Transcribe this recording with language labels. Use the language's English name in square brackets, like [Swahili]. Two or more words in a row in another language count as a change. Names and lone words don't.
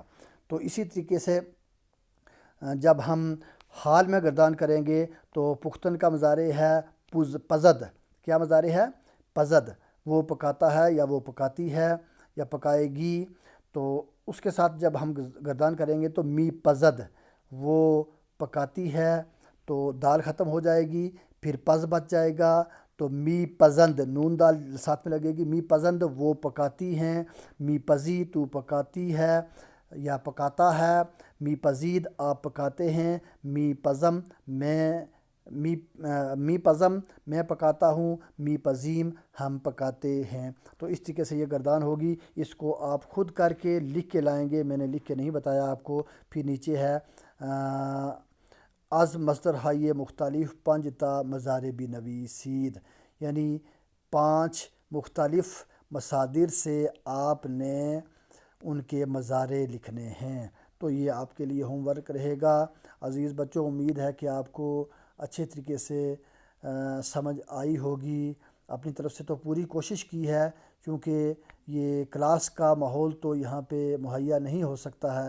[Urdu] تو اسی طریقے سے جب ہم حال میں گردان کریں گے تو پختن کا مضارع ہے پزد۔ کیا مضارع ہے؟ پزد، وہ پکاتا ہے یا وہ پکاتی ہے یا پکائے گی۔ تو اس کے ساتھ جب ہم گردان کریں گے تو می پزد، وہ پکاتی ہے، تو دال ختم ہو جائے گی، پھر پز بچ جائے گا، تو می پزند، نون دال ساتھ میں لگے گی، می پزند، وہ پکاتی ہیں، می پزی، تو پکاتی ہے یا پکاتا ہے، می پزید، آپ پکاتے ہیں، [Persian] می پزم، می پزم، [Urdu] میں پکاتا ہوں، می پزیم، ہم پکاتے ہیں۔ تو اس طریقے سے یہ گردان ہوگی۔ اس کو آپ خود کر کے لکھ کے لائیں گے، میں نے لکھ کے نہیں بتایا آپ کو۔ پھر نیچے ہے [Persian] از مصدر ہائیے مختلف 5 تا مضارع بنویسید، [Urdu] یعنی 5 مختلف مصادر سے آپ نے ان کے مضارع لکھنے ہیں۔ تو یہ آپ کے لیے ہوم ورک رہے گا۔ عزیز بچوں، امید ہے کہ آپ کو اچھے طریقے سے سمجھ آئی ہوگی۔ اپنی طرف سے تو پوری کوشش کی ہے، کیونکہ یہ کلاس کا ماحول تو یہاں پہ مہیا نہیں ہو سکتا ہے۔